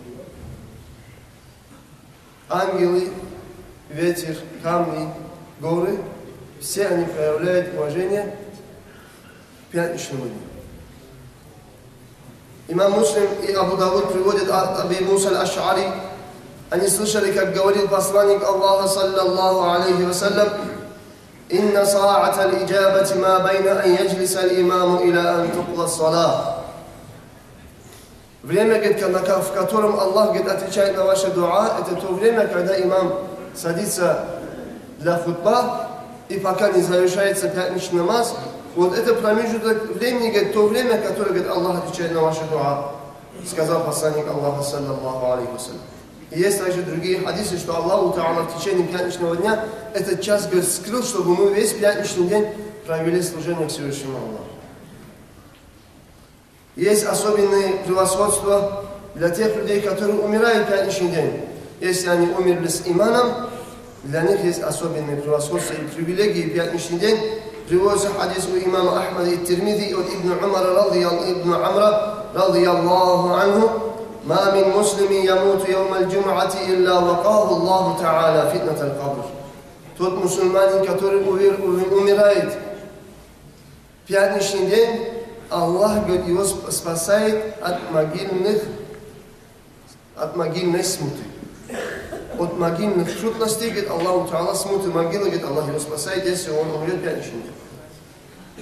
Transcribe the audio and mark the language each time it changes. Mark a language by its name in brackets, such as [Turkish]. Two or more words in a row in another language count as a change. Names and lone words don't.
[Russian] Ангелы, ветер, камни, горы, все они проявляют уважение к пятничному дню. Имам Муслим и Абу Давуд приводят от Аби Муса аль-Аш'ари. Они слышали, как говорил посланник Аллаха [Arabic] صلى الله عليه وسلم: «إن ساعة الإجابة ما بين أن يجلس الإمام إلى أن تقضى الصلاة». [Russian] Время, в котором Аллах, говорит, отвечает на ваши дуа, это то время, когда имам садится для хутба, и пока не завершается пятничный намаз. Вот это промежуток времени, говорит, то время, которое, говорит, Аллах отвечает на ваши дуа, сказал посланник Аллаха [Arabic] صلى الله عليه وسلم. [Russian] И есть также другие хадисы, что [Arabic] الله تعالى [Russian] в течение пятничного дня этот час, говорит, скрыл, чтобы мы весь пятничный день провели служение к Всевышнему Аллаху. Есть особенные превосходства для тех людей, которые умирают в пятничный день. Если они умерли с иманом, для них есть особенные превосходства и привилегии в пятничный день. Приводится хадис у имама Ахмада и Тирмиди от Ибн Амра, [Arabic] رضي الله عنه: «ما من مسلم يموت يوم الجمعة إلا وقاه الله تعالى فتنة القبر». [Russian] Тот мусульманин, который умирает в пятничный день, Аллах, говорит, его спасает от могильной смуты. От могильных трудностей, говорит, [Arabic] الله تعالى, [Russian] смуты могилы, говорит, Аллах его спасает, если он умрет в пятничный день.